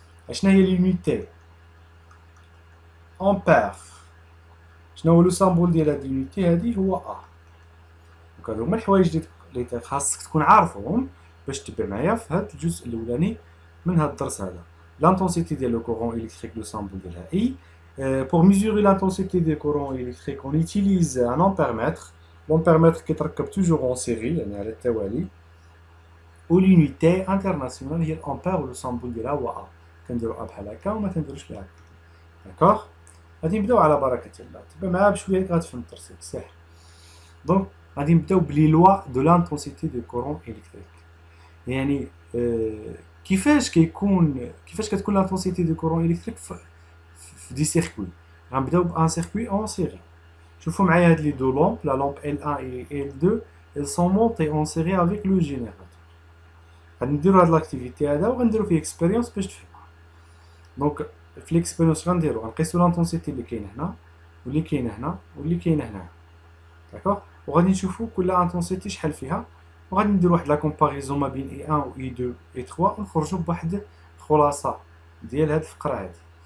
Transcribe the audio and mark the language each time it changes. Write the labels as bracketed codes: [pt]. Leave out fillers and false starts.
[ar] اشنا هي لونيتي؟ امبير. شنو هو لو سامبول ديال هاد لونيتي هادي؟ هو ا. دونك هادو هما الحوايج اللي خاصك تكون عارفهم باش تتبع معايا في هاد الجزء الاولاني من هاد الدرس هذا. لانتونسيتي ديال لو كورون الكتريك لو سامبول ديالها اي. [fr] pour mesurer l'intensité des courants électriques on utilise un ampèremètre. L'ampèremètre [ar] كيتركب [fr] toujours en série [ar] يعني على التوالي، وال [fr] unité internationale [ar] هي الامبير ولو سامبول ديالها هو ا. كنديرو ا بحال هكا وما كنديروش بحال هكا. داكوغ، غادي نبداو على بركه الله. تبع معايا بشويه غتفهم الدرس بصح. دونك غادي نبداو بلي لوا دو لانتونسيتي دو كورون الكتريك. يعني كيفاش كتكون لانتونسيتي دو كورون الكتريك في دي سيركوي. غنبداو بان سيركوي اون سيري. شوفوا معايا هاد لي دو لومب، لا لومب [fr] L1 et L2 elles sont montées en série avec le générateur. [ar] غادي نديرو هاد لاكتيفيتي هذا وغنديرو فيه اكسبيريونس باش تفهمها. دونك في ليكسبيريونس غنديرو غنقيسو لانتونسيتي اللي كاينه هنا واللي كاينه هنا واللي كاينه هنا. داكوغ، وغادي نشوفو كل انتونسيتي شحال فيها، وغادي نديرو واحد لا كومباريزون ما بين اي 1 و اي 2 اي 3 ونخرجو بواحد الخلاصه ديال هاد الفقره هادي.